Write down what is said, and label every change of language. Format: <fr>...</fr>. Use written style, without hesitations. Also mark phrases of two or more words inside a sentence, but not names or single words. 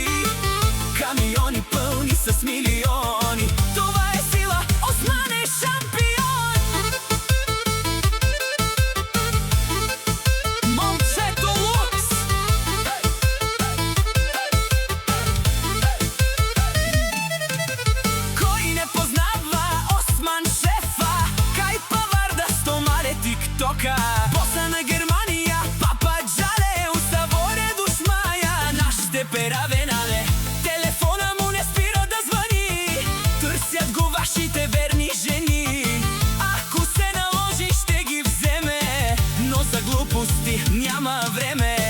<bg>Камиони пълни с милиони, това е сила, Осман е шампион. Момчето Лукс! Кой не познава Осман Шефа?</bg> <rom>Кай паварда стомаре тиктока.</rom> <bg>Боса на Германия,</bg> <rom>папа Джале, усаворе душмая, нашите пера венале.</rom> <bg>Телефона му не спира да звъни, търсят го вашите верни жени. Ако се наложи, ще ги вземе, но за глупости няма време.</bg>